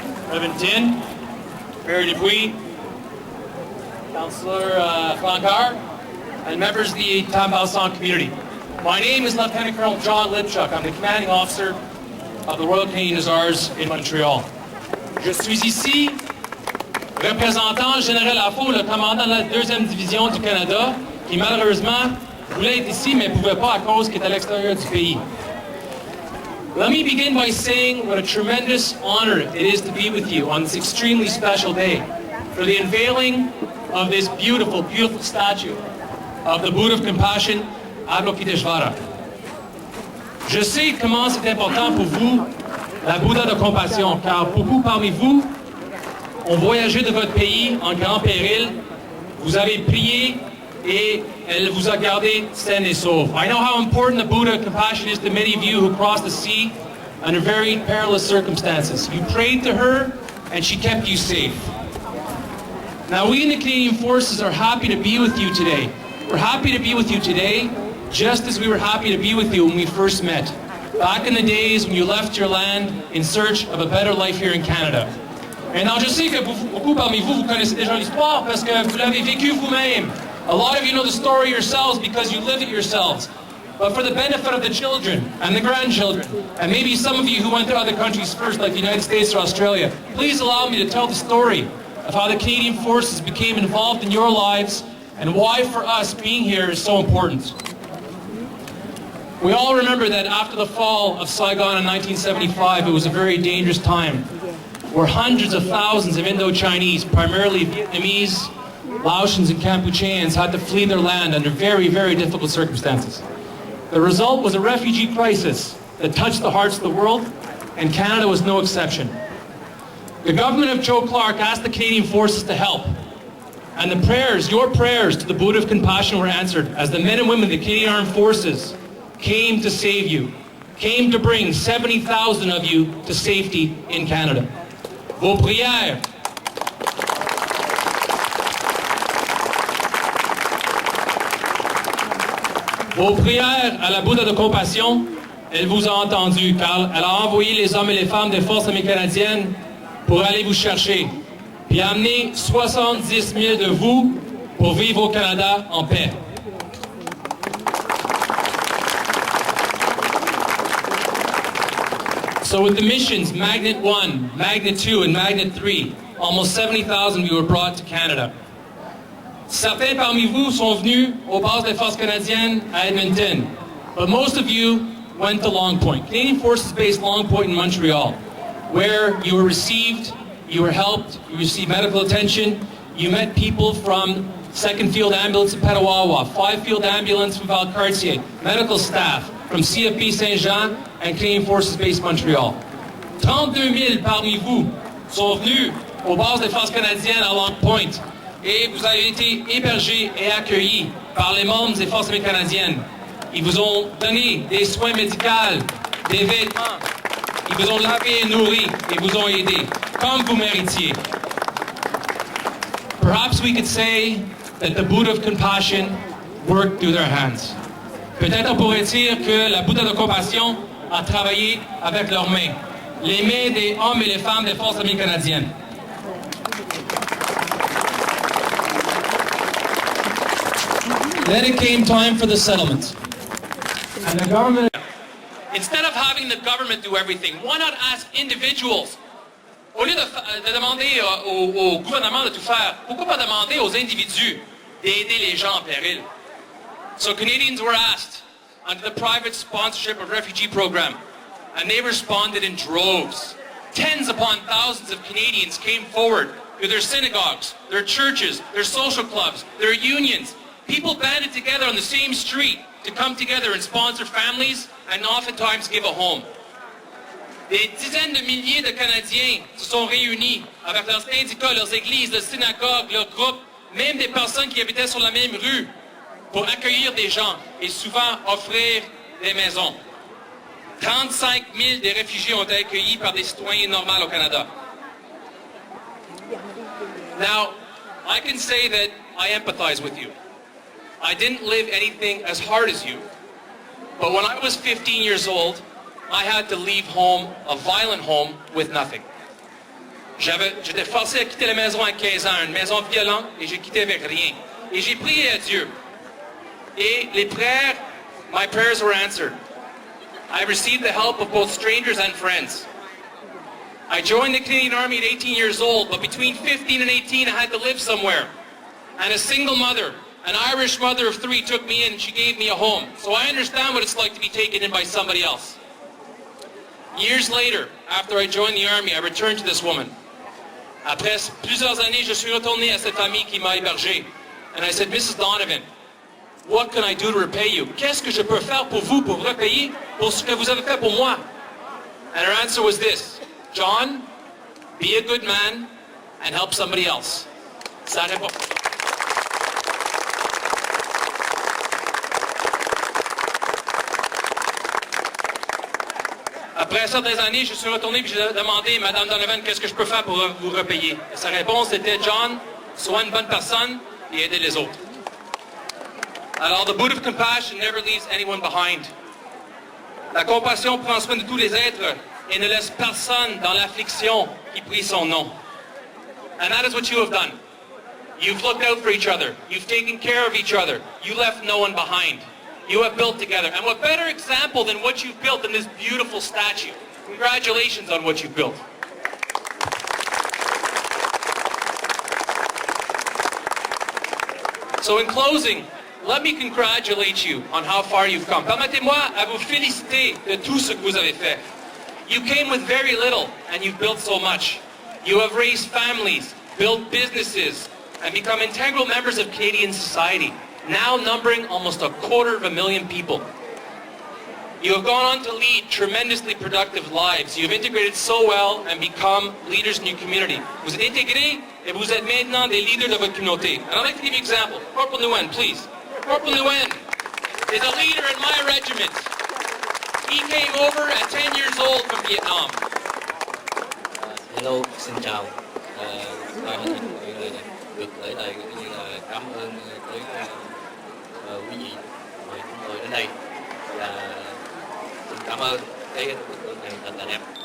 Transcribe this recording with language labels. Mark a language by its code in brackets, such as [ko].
[en] Reverend Tin, Mayor Dupuis, Councillor Francard, and members of the Tambal-San community. My name is Lieutenant Colonel John Lipchuk. I'm the commanding officer of the Royal Canadian Hussars in Montreal. [fr] Je suis ici représentant Général Lafaux, le commandant de la 2e division du Canada, qui malheureusement voulait être ici mais ne pouvait pas à cause qu'il est à l'extérieur du pays. [en] Let me begin by saying what a tremendous honor it is to be with you on this extremely special day for the unveiling of this beautiful, beautiful statue of the Buddha of Compassion, Avalokiteshvara. [fr] Je sais comment c'est important pour vous, la Bouddha de compassion, car beaucoup parmi vous ont voyagé de votre pays en grand péril, vous avez prié et elle vous a gardé saine et sauve. [en] I know how important the Buddha of Compassion is to many of you who crossed the sea under very perilous circumstances. You prayed to her and she kept you safe. Now we in the Canadian Forces are happy to be with you today. We're happy to be with you today just as we were happy to be with you when we first met, back in the days when you left your land in search of a better life here in Canada. [fr] Maintenant, je sais que beaucoup parmi vous, vous connaissez déjà l'histoire parce que vous l'avez vécu vous-même. [en] A lot of you know the story yourselves because you lived it yourselves. But for the benefit of the children and the grandchildren, and maybe some of you who went to other countries first, like the United States or Australia, please allow me to tell the story of how the Canadian Forces became involved in your lives and why for us being here is so important. We all remember that after the fall of Saigon in 1975, it was a very dangerous time where hundreds of thousands of Indo-Chinese, primarily Vietnamese, Laotians and Kampucheans, had to flee their land under very, very difficult circumstances. The result was a refugee crisis that touched the hearts of the world, and Canada was no exception. The government of Joe Clark asked the Canadian Forces to help, and the prayers, your prayers to the Buddha of Compassion were answered as the men and women of the Canadian Armed Forces came to save you, came to bring 70,000 of you to safety in Canada. [fr] Vos prières, vos prières à la Bouddha de compassion, elle vous a entendu car elle a envoyé les hommes et les femmes des forces armées canadiennes pour aller vous chercher, puis amener 70 000 de vous pour vivre au Canada en paix. [en] So with the missions, Magnet 1, Magnet 2, and Magnet 3, almost 70,000 of you were brought to Canada. [fr] Certains parmi vous sont venus aux bases des forces canadiennes à Edmonton, [en] but most of you went to Long Point. Canadian Forces based Long Point in Montreal, where you were received, you were helped, you received medical attention, you met people from 2nd Field Ambulance in Petawawa, 5 Field Ambulance from Valcartier, medical staff from CFP Saint-Jean and Canadian Forces based Montreal. [fr] 32 000 parmi vous sont venus aux bases des forces canadiennes à Long Point et vous avez été hébergés et accueillis par les membres des forces armées canadiennes. Ils vous ont donné des soins médicaux, des vêtements, ils vous ont lavé et nourri et vous ont aidé, comme vous méritiez. [en] Perhaps we could say that the Buddha of Compassion worked through their hands. [fr] Peut-être on pourrait dire que la Bouddha de compassion a travaillé avec leurs mains, les mains des hommes et les femmes des forces armées canadiennes. [en] Then it came time for the settlement. And the government... Instead of having the government do everything, why not ask individuals? [fr] Au lieu de demander au gouvernement de tout faire, pourquoi pas demander aux individus d'aider les gens en péril? [en] So Canadians were asked under the private sponsorship of refugee program, and they responded in droves. Tens upon thousands of Canadians came forward through their synagogues, their churches, their social clubs, their unions. People banded together on the same street to come together and sponsor families and oftentimes give a home. [fr] Des dizaines de milliers de Canadiens se sont réunis avec leurs syndicats, leurs églises, leurs synagogues, leurs groupes, même des personnes qui habitaient sur la même rue, pour accueillir des gens et souvent offrir des maisons. 35 000 des réfugiés ont été accueillis par des citoyens normaux au Canada. [en] Now, I can say that I empathize with you. I didn't live anything as hard as you, but when I was 15 years old, I had to leave home, a violent home, with nothing. [fr] J'étais forcé à quitter la maison à 15 ans, une maison violente, et j'ai quitté avec rien. Et j'ai prié à Dieu. Et les prières, [en] my prayers were answered. I received the help of both strangers and friends. I joined the Canadian Army at 18 years old, but between 15 and 18 I had to live somewhere. And a single mother, an Irish mother of 3, took me in and she gave me a home. So I understand what it's like to be taken in by somebody else. Years later, after I joined the Army, I returned to this woman. [fr] Après plusieurs années, je suis retourné à cette famille qui m'a hébergé. [en] And I said, Mrs. Donovan, what can I do to repay you? [fr] Qu'est-ce que je peux faire pour vous, pour repayer pour ce que vous avez fait pour moi? [en] And her answer was this: John, be a good man and help somebody else. [fr] Ça répond. Après certaines années, je suis retourné et j'ai demandé, Madame Donovan, qu'est-ce que je peux faire pour vous repayer? Et sa réponse était, John, sois une bonne personne et aidez les autres. [en] Alors, the boot of compassion never leaves anyone behind. [fr] La compassion prend soin de tous les êtres et ne laisse personne dans l'affliction qui prie son nom. [en] And that is what you have done. You've looked out for each other. You've taken care of each other. You left no one behind. You have built together. And what better example than what you've built in this beautiful statue? Congratulations on what you've built. So in closing, let me congratulate you on how far you've come. [fr] Permettez-moi à vous féliciter de tout ce que vous avez fait. [en] You came with very little and you've built so much. You have raised families, built businesses, and become integral members of Canadian society, now numbering almost 250,000 people. You have gone on to lead tremendously productive lives. You have integrated so well and become leaders in your community. [fr] Vous êtes intégrés et vous êtes maintenant des leaders de votre communauté. [en] And I'd like to give you an example. Corporal Nguyen, please. Corporal Nguyen is a leader in my regiment. He came over at 10 years old from Vietnam. Hello, [vi] xin chào. Tôi được tới đây cũng như là cảm ơn tới quý vị mời chúng tôi đến đây và xin cảm ơn cái bức tượng này thật là đẹp.